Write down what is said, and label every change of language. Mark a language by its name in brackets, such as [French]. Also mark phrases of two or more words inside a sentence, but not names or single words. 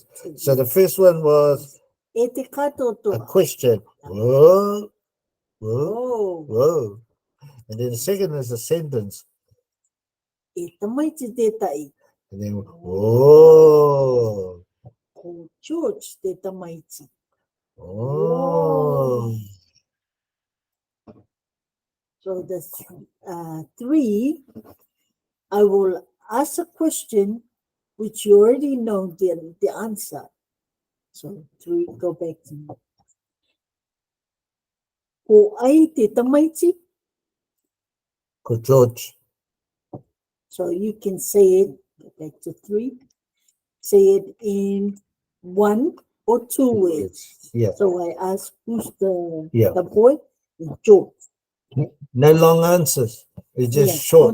[English] So the first one was a question. Whoa. Whoa. Whoa. And then the second is a sentence. And then, whoa. [Māori] George te tamaiti. Oh. [English] So the 3, I will ask a question which you already know the answer. So 3, go back to me. [Māori] Ko ai te tamaiti? Ko George. [English] So you can say it, go back to 3, say it in 1 or 2 words. Yeah. So I ask, who's the boy? George. No long answers. It's just short.